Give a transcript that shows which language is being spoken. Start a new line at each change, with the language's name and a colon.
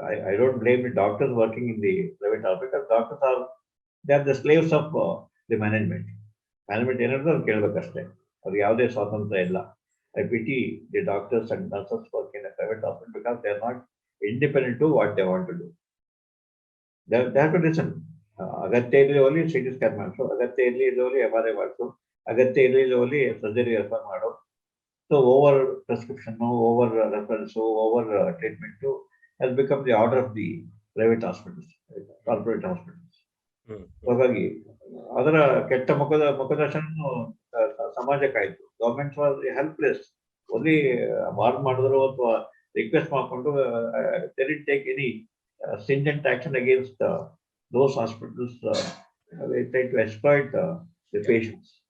English: I don't blame the doctors working in the private hospital, because doctors they are the slaves of the management.
Kannada: Management ಏನಾದ್ರು ಅವ್ರು ಕೇಳಬೇಕಷ್ಟೇ, ಅವ್ರಿಗೆ ಯಾವುದೇ ಸ್ವಾತಂತ್ರ್ಯ ಇಲ್ಲ.
English: I pity the doctors and nurses work in a private hospital because they are not independent to what they want to do. They have to listen.
Kannada: ಅಗತ್ಯ ಇರಲಿ ಓಲಿ CT scan ಮಾಡಿಸು, ಅಗತ್ಯ ಇರಲಿ ಓಲಿ MRI ಮಾಡಿಸು, ಅಗತ್ಯ ಇರಲಿ ಓಲಿ ಸರ್ಜರಿ ರೆಫರ್ ಮಾಡು.
English: So over prescription, over reference, over treatment has become the order of the private hospitals, corporate hospitals.
Kannada: ಹಾಗಾಗಿ ಅದರ ಕೆಟ್ಟ ಮುಖದರ್ಶನ ಸಮಾಜಕ್ಕಾಯ್ತು.
English: Government was helpless.
Kannada: Only warn ಮಾಡಿದ್ರು ಅಥವಾ ರಿಕ್ವೆಸ್ಟ್ ಮಾಡಿಕೊಂಡು
English: they didn't take any stringent action against those hospitals. They try to exploit the patients.